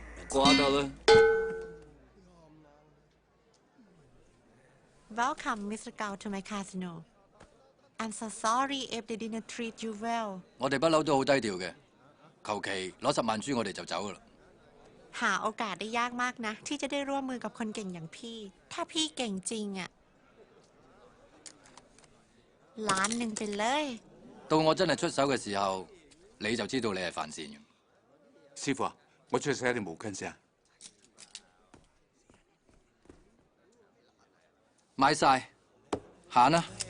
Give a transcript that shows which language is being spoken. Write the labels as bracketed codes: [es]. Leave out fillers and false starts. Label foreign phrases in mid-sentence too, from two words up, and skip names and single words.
[yue] 瓜得啦。 [en] Welcome, Mr. Gao, to my casino. I'm so sorry if they didn't treat you well. [yue] 我哋不嬲都好低調嘅，求其攞10萬豬我哋就走噶啦。 [th] หาโอกาสได้ยากมากนะที่จะได้ร่วมมือกับคนเก่งอย่างพี่ถ้าพี่เก่งจริงอะ1,000,000ไปเลย [yue] 到我真係出手嘅時候，你就知道你係犯線嘅。師傅啊，我出去洗下啲毛巾先啊。買晒，行啦。